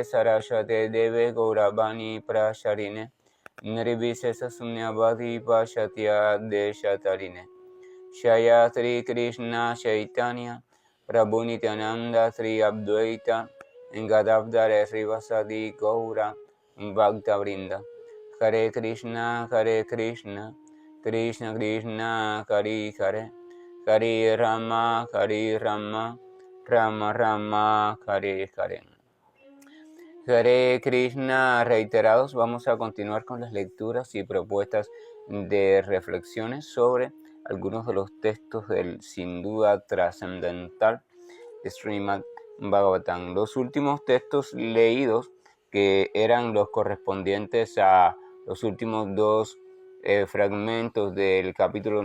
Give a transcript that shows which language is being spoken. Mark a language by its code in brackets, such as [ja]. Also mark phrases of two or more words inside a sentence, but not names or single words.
[sa] Saraswate Deve Gauravani Prasharine Nirvisesa Sunyavadi Pashatya Deshatarine Shaya Sri Krishna Chaitanya Prabhu Nityananda Sri Advaita Gadavdare Srivasadi Gaura Bhakta Vrinda Hare Krishna, Krishna Krishna, Hare Hare, Hare Rama, Rama Rama, Hare Hare. Hare Krishna, [es] reiterados, vamos a continuar con las lecturas y propuestas de reflexiones sobre algunos de los textos del sin duda trascendental Srimad Bhagavatam. Los últimos textos leídos, que eran los correspondientes a los últimos dos fragmentos del capítulo